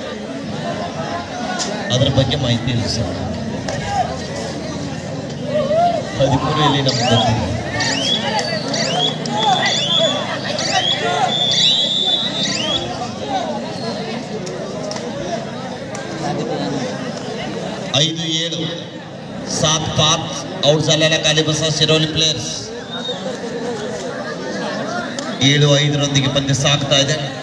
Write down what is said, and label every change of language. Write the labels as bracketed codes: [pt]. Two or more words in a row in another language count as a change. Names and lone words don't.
[kn] ಅದರ ಬಗ್ಗೆ ಮಾಹಿತಿ ಇಲ್ಲ ಸರ್. 13 ಇಲ್ಲಿ ನಮ್ಗೆ ಗೊತ್ತಿಲ್ಲ. [mr] ಐದು 7 7-5 ಔಟ್ झालेला खाली बसा शिरोली प्लेयर्स. [kn] 7-5 ಪಂದ್ಯ ಸಾಗ್ತಾ ಇದೆ.